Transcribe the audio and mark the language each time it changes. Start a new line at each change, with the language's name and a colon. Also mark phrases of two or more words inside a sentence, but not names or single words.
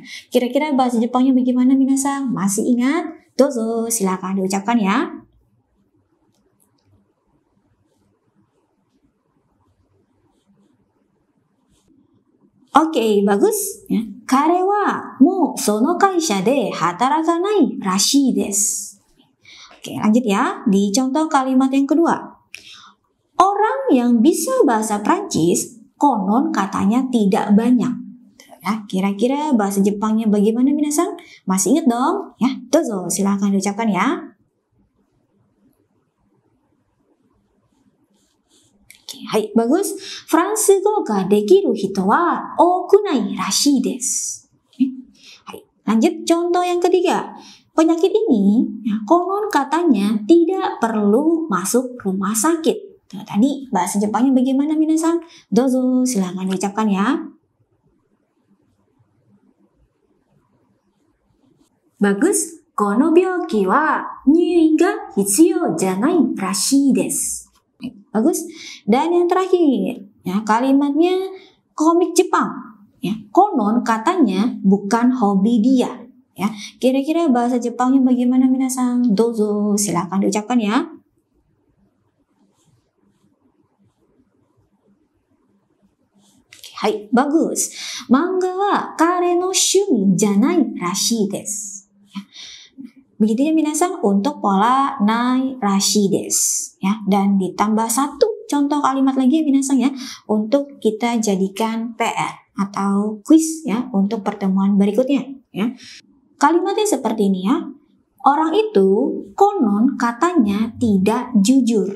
Indonesian: Kira-kira bahasa Jepangnya bagaimana minasan? Masih ingat? Dozo, silakan diucapkan ya. Oke, bagus. Ya.
Japanese: 彼はもうその会社で働かないらしいです.
Indonesian: Oke, lanjut ya. Di contoh kalimat yang kedua. Orang yang bisa bahasa Prancis konon katanya tidak banyak. Ya, kira-kira bahasa Jepangnya bagaimana minasan? Masih ingat dong? Ya, dozo, silahkan diucapkan ya. Oke, hai, bagus.
Japanese: フランス語ができる人は多くないらしいです.
Indonesian: Hai, lanjut contoh yang ketiga. Penyakit ini ya, konon katanya tidak perlu masuk rumah sakit. Nah, tadi bahasa Jepangnya bagaimana minasan? Dozo, silahkan diucapkan ya. Bagus.
Japanese: この病気は入院が必要じゃないらしいです.
Indonesian: Bagus. Dan yang terakhir, ya, kalimatnya komik Jepang. Ya, konon katanya bukan hobi dia. Ya, kira-kira bahasa Jepangnya bagaimana minasan? Dozo, silahkan diucapkan ya. Hai, bagus.
Japanese: マンガは彼の趣味じゃないらしいです.
Indonesian: Begitu ya minasan untuk pola
Japanese: ないらしいです.
Indonesian: Ya, dan ditambah satu contoh kalimat lagi ya minasan ya untuk kita jadikan PR atau quiz ya untuk pertemuan berikutnya ya. Kalimatnya seperti ini ya. Orang itu konon katanya tidak jujur.